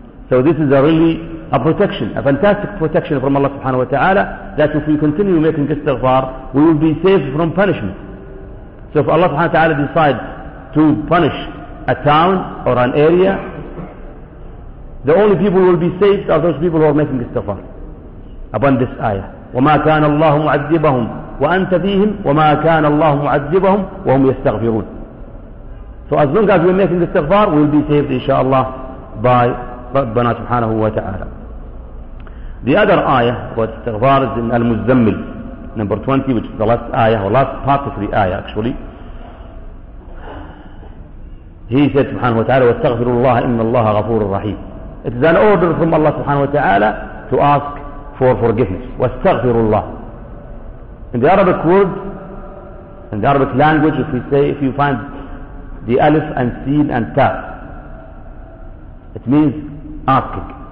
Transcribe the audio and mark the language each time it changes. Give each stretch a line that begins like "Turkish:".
English: So this is a really a protection, a fantastic protection from Allah subhanahu wa ta'ala, that if we continue making istighfar, we will be safe from punishment. So if Allah subhanahu wa ta'ala decides to punish a town or an area, the only people who will be saved are those people who are making istighfar. Upon this ayah,
Arabic: وَمَا كَانَ اللَّهُ مُعَذِّبَهُمْ وَأَنْتَ فِيهِمْ وَمَا كَانَ اللَّهُ مُعَذِّبَهُمْ وَهُمْ يَسْتَغْفِرُونَ.
English: So as long as we're making istighfar, we'll be saved inshaAllah by Rabbana subhanahu wa ta'ala. The other ayah was Istighfar in Al-Muzzammil, number 20, which is the last ayah, or last part of the ayah actually. He said,
Arabic: subhanahu wa ta'ala, وَاسْتَغْفِرُ اللَّهَ إِنَّ اللَّهَ غَفُورٌ رَحِيمٌ.
English: It is an order from Allah subhanahu wa ta'ala to ask for forgiveness.
Arabic: وَاسْتَغْفِرُ اللَّهَ.
English: In the Arabic word, in the Arabic language, if we say, if you find the alif and seen and ta, it means asking.